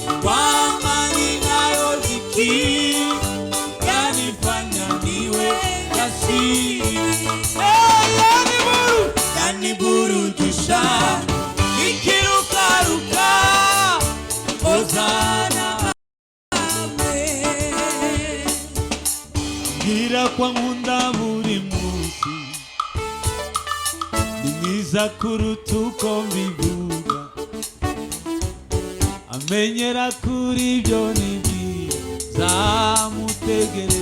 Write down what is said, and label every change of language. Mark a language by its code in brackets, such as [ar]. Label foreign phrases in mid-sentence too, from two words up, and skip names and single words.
[sw] nayo dhiki yanifanya niwe jasiri. Yaniburudisha nikirukaruka Hosana amen. [rw] Gira kwa nkunda buri munsi ni mwiza kuruta uko mbivuga, amenyera kuri ibyo nibwiza mutegere.